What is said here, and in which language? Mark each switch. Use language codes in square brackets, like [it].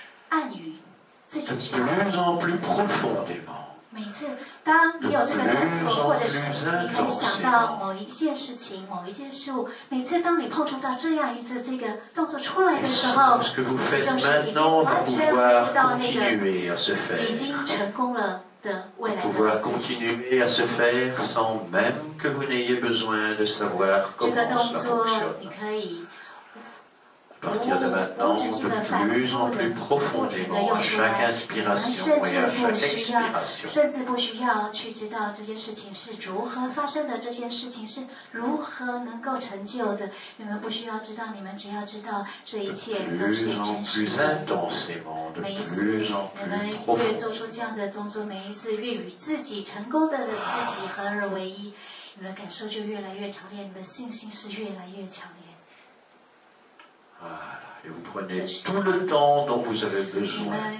[fr] De plus en plus profondément. [zh] 每次当你有这个动作，或者是你可以想到某一件事情、某一件事物，每次当你碰触到这样一次这个动作出来的时候，就是已经完全回到那个已经成功了的未来的日子。这个动作你可以。 [fr] À partir de maintenant, de plus en plus profondément, à chaque inspiration et à chaque expiration. [zh] 甚至不需要去知道这件事情是如何发生的，这件事情是如何能够成就的。你们不需要知道，你们只要知道这一切都是真实的。每一次你们越做出这样子的动作，每一次越与自己成功的自己合而为一，你们的感受就越来越强烈，你们的信心是越来越强烈。 [fr] Voilà, et vous prenez tout le temps dont vous avez besoin.